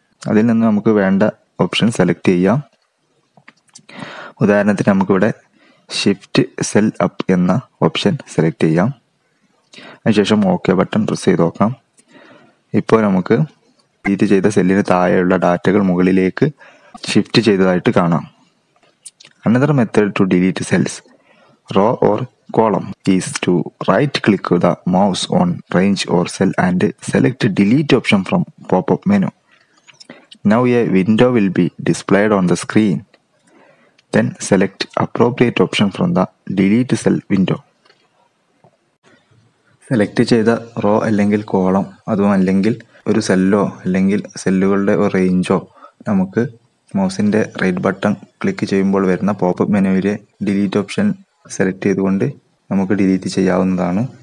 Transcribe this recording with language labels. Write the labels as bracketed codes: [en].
[ml] അതിൽ നിന്ന് നമുക്ക് വേണ്ട ഓപ്ഷൻ സെലക്ട് ചെയ്യാം. ഉദാഹരണത്തിന് നമുക്കിവിടെ ഷിഫ്റ്റ് സെൽ അപ്പ് എന്ന ഓപ്ഷൻ സെലക്ട് ചെയ്യാം. അതിനുശേഷം ഓക്കെ ബട്ടൺ പ്രസ് ചെയ്ത് നോക്കാം. ഇപ്പോൾ നമുക്ക് ഡിലീറ്റ് ചെയ്ത സെല്ലിന് താഴെയുള്ള ഡാറ്റകൾ മുകളിലേക്ക് ഷിഫ്റ്റ് ചെയ്തതായിട്ട് കാണാം. [en] Another method to delete cells, row or column, is to right click the mouse on range or cell and select delete option from pop-up menu. Now a window will be displayed on the screen. Then select appropriate option from the delete cell window. [ml] Select ചെയ്ത raw അല്ലെങ്കിൽ column അതും അല്ലെങ്കിൽ ഒരു Cello അല്ലെങ്കിൽ സെല്ലുകളുടെ ഒരു റേഞ്ചോ നമുക്ക് മൗസിൻ്റെ right button click ചെയ്യുമ്പോൾ വരുന്ന പോപ്പപ്പ് മെനുവിലെ ഡിലീറ്റ് ഓപ്ഷൻ സെലക്ട് ചെയ്തുകൊണ്ട് നമുക്ക് ഡിലീറ്റ് ചെയ്യാവുന്നതാണ്.